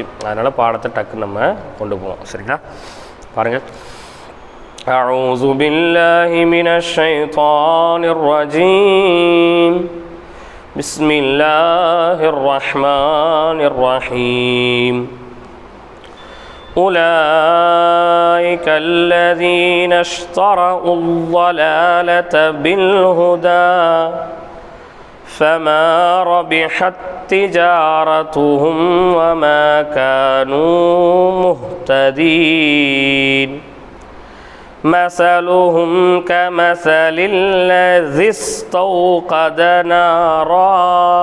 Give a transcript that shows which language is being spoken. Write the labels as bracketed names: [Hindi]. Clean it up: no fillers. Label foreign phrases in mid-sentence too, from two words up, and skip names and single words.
[Tamil] அதனால் பாடத்தை டக்கு நம்ம கொண்டு போவோம். சரிங்களா? பாருங்கள். [Arabic] أعوذ بالله من الشيطان الرجيم. بسم الله الرحمن الرحيم. أولئك الذين اشتروا الضلالة بالهدى فما ربحت تجارتهم وما كانوا مهتدين مثلهم كمثل الذي استوقد نارا